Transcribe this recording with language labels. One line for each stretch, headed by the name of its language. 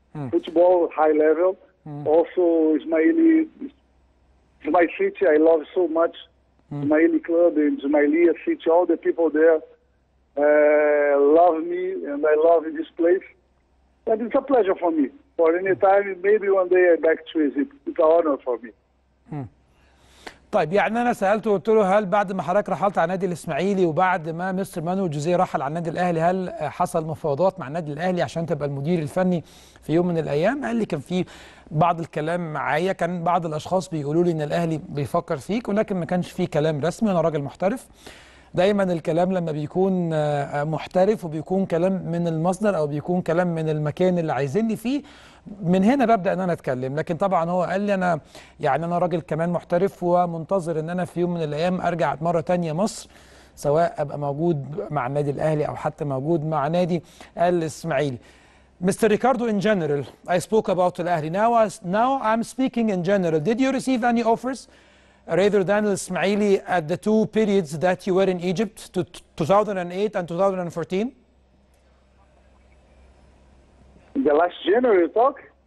English: Football, high level. Also, Ismaili, it's my city. I love so much. Ismaili club and Ismailia city. All the people there love me, and I love this place. And it's a pleasure for me. For any time, maybe one day I'm back to Egypt. It's an honor for me.
Arabic: طيب يعني انا سالته وقلت له هل بعد ما حضرتك رحلت على النادي الاسماعيلي وبعد ما مستر مانويل جوزيه رحل على النادي الاهلي، هل حصل مفاوضات مع النادي الاهلي عشان تبقى المدير الفني في يوم من الايام؟ قال لي كان في بعض الكلام معايا، كان بعض الاشخاص بيقولوا لي ان الاهلي بيفكر فيك، ولكن ما كانش فيه كلام رسمي. انا راجل محترف، دايما الكلام لما بيكون محترف وبيكون كلام من المصدر او بيكون كلام من المكان اللي عايزيني فيه، من هنا ببدا ان انا اتكلم. لكن طبعا هو قال لي انا يعني انا راجل كمان محترف ومنتظر ان انا في يوم من الايام ارجع مره ثانيه مصر، سواء ابقى موجود مع النادي الاهلي او حتى موجود مع نادي الاسماعيلي.
English: Mr. Ricardo, in general, I spoke about Al-Ahli. Now I'm speaking in general. Did you receive any offers rather than Al-Ismaili at the two periods that you were in Egypt, 2008 and 2014? The last January talk?